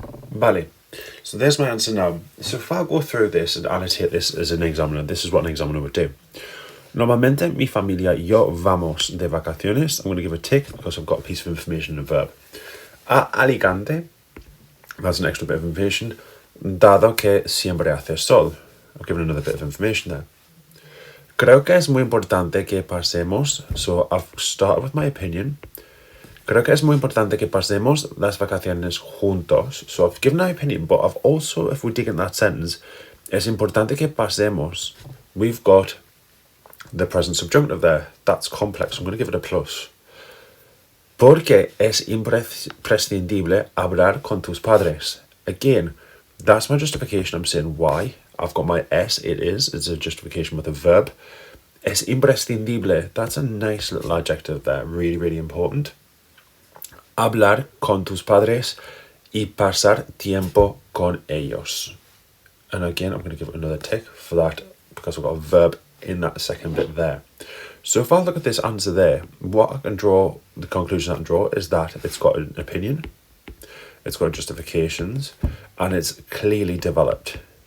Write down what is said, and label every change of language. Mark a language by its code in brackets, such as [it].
[en] Vale, so there's my answer now. So if I go through this and annotate this as an examiner, this is what an examiner would do. [es] Normalmente, mi familia y yo vamos de vacaciones. [en] I'm going to give a tick because I've got a piece of information and a verb. [es] A Alicante, [en] that's an extra bit of information, [es] dado que siempre hace sol. [en] I've given another bit of information there. [es] Creo que es muy importante que pasemos, [en] so I've started with my opinion. [es] Creo que es muy importante que pasemos las vacaciones juntos. [en] So I've given my opinion, but I've also, if we dig in that sentence, [es] es importante que pasemos. [en] We've got the present subjunctive there. That's complex. I'm going to give it a plus. [es] Porque es imprescindible hablar con tus padres. [en] Again, that's my justification. I'm saying why. I've got my es, it's a justification with a verb. [es] Es imprescindible, [en] that's a nice little adjective there, really, really important. [es] Hablar con tus padres y pasar tiempo con ellos. [en] And again, I'm going to give it another tick for that because we've got a verb in that second bit there. So if I look at this answer there, what I can draw, the conclusion I can draw is that it's got an opinion, it's got justifications, and it's clearly developed.